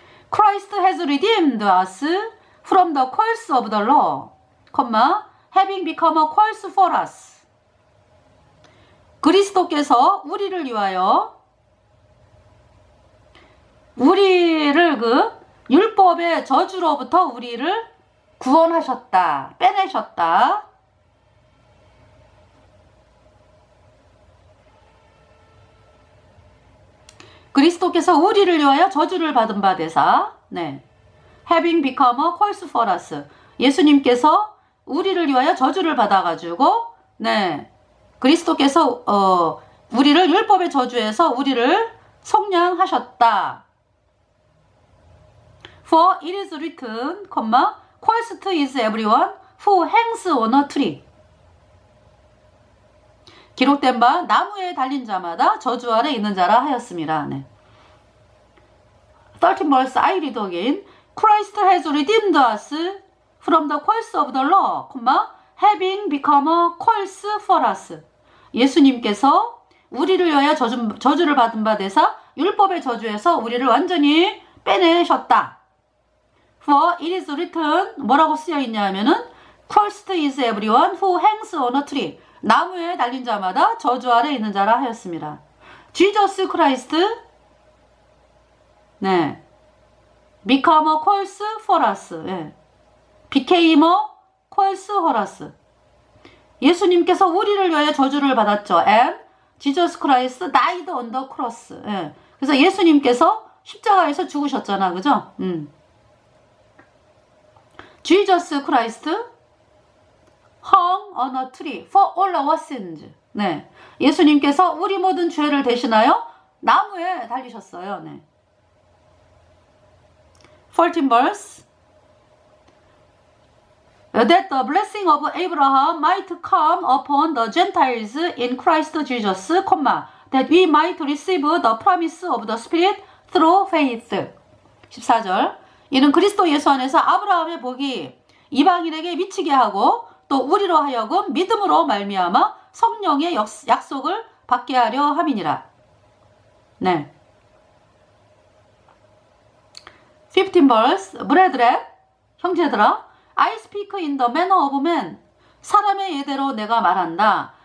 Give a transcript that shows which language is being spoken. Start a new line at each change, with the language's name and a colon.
English: Christ has redeemed us from the curse of the law, having become a curse for us.
Korean: 그리스도께서 우리를 위하여 우리를 그 율법의 저주로부터 우리를 구원하셨다. 빼내셨다. 그리스도께서 우리를 위하여 저주를 받은 바 되사. 네.
English: having become a curse for us.
Korean: 예수님께서 우리를 위하여 저주를 받아가지고, 네. 그리스도께서, 우리를 율법의 저주에서 우리를 속량하셨다.
English: For it is written, cursed is everyone who hangs on a tree.
Korean: 기록된 바 나무에 달린 자마다 저주 아래 있는 자라 하였습니다.
English: 네. 13 verse I read again. Christ has redeemed us from the curse of the law, having become a curse for us.
Korean: 예수님께서 우리를 위하여 저주를 받은 바 되사 율법의 저주에서 우리를 완전히 빼내셨다.
English: For it is written,
Korean: 뭐라고 쓰여 있냐 하면은
English: Cursed is everyone who hangs on a tree.
Korean: 나무에 달린 자마다 저주 아래 있는 자라 하였습니다.
English: Jesus Christ, 네, become a curse for us. 예. became a curse for us.
Korean: 예수님께서 우리를 위하여 저주를 받았죠.
English: And Jesus Christ died on the cross.
Korean: 예. 그래서 예수님께서 십자가에서 죽으셨잖아, 그죠?
English: Jesus Christ hung on a tree for all our sins.
Korean: 네, 예수님께서 우리 모든 죄를 대신하여 나무에 달리셨어요. 네.
English: 14 verse. That the blessing of Abraham might come upon the Gentiles in Christ Jesus, that we might receive the promise of the Spirit through faith.
Korean: 14절. 이는 그리스도 예수 안에서 아브라함의 복이 이방인에게 미치게 하고 또 우리로 하여금 믿음으로 말미암아 성령의 약속을 받게 하려 함이니라. 네.
English: 15 verse. Brethren,
Korean: 형제들아,
English: I speak in the manner of man.
Korean: 사람의 예대로 내가 말한다.